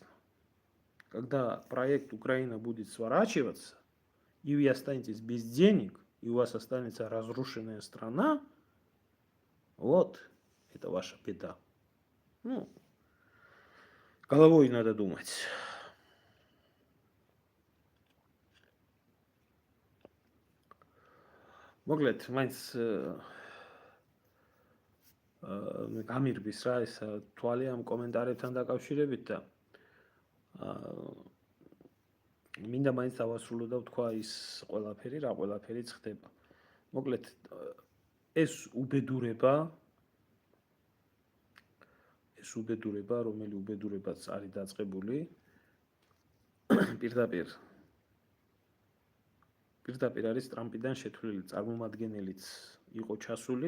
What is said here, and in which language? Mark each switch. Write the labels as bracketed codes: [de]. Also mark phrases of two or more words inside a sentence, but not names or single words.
[ru] Когда проект Украина будет сворачиваться, и вы останетесь без денег, и у вас останется разрушенная страна, вот, это ваша беда. Ну, головой надо думать. [ka] Моглет, майнц გამირბის რა ეს თვალი ამ კომენტარებთან დაკავშირებით და მინდა მაინც დავასრულო და ვთქვა ის ყველაფერი, რა ყველაფერი ხდება. მოკლედ ეს უბედურება, რომელი უბედურებაც არის დაწყებული, პირდაპირ არის ტრამპიდან შეთვლილი წარმომადგენელიც იყო ჩასული.